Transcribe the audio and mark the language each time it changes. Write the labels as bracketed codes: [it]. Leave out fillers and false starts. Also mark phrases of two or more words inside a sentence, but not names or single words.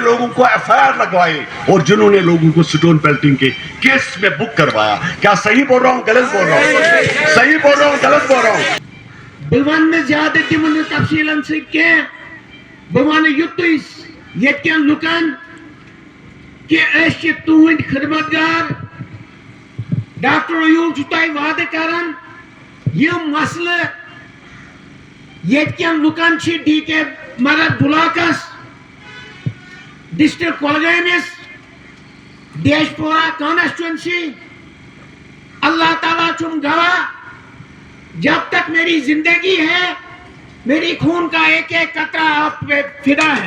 [hi] को FIR लगवाए और जिन्होंने लोगों को [en] stone pelting [hi] के केस में बुक करवाया। क्या सही बोल रहा हूँ, गलत बोल रहा हूँ? सही बोल रहा हूँ, गलत बोल रहा हूँ? [ks] बह वन ज्यादा तिमन तफसीलन सह बह वन युत ये लुकन कि तुहद खिदमतगार डॉक्टर अयूब तह वाद करान यह मसल ये लुकन DK मगध ब्लॉकस डिस्ट्रिक्ट कोलगमस देशपोरा कॉन्स्टिट्यूंसी अल्लाह ताला चुम गवाह, [hi] जब तक मेरी जिंदगी है मेरी खून का एक एक कतरा आप पे फिदा है।